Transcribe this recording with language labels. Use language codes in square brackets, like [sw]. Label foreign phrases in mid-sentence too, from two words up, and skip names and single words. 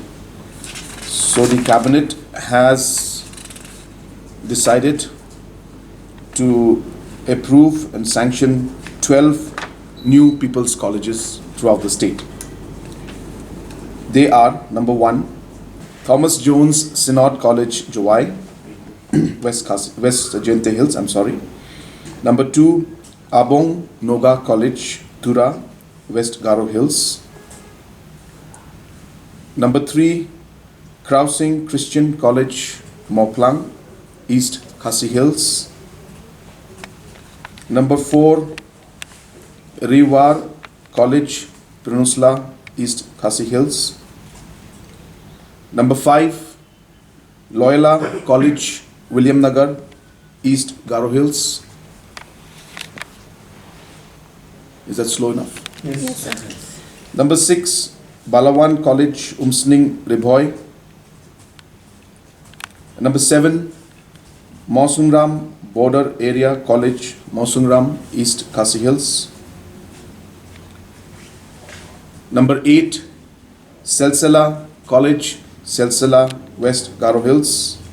[en] So the Cabinet has decided to approve and sanction 12 new People's Colleges throughout the state. They are: number 1, Thomas Jones Synod College, Jowai, West Jente Hills, Number 2, Abong Noga College, Tura, West Garo Hills. Number 3, Crossing Christian College, Moplang, East Khasi Hills. Number 4, Reward College, Peninsula, East Khasi Hills. Number 5, Loyola College, William Nagar, East Garo Hills. Is that slow enough? Yes, sir. Number 6, Balawan College, Umsning, Riboy. Number 7, Mausungram Border Area College, Mausungram, East Khasi Hills. Number 8, Selsala College, Selsala, West Garo Hills.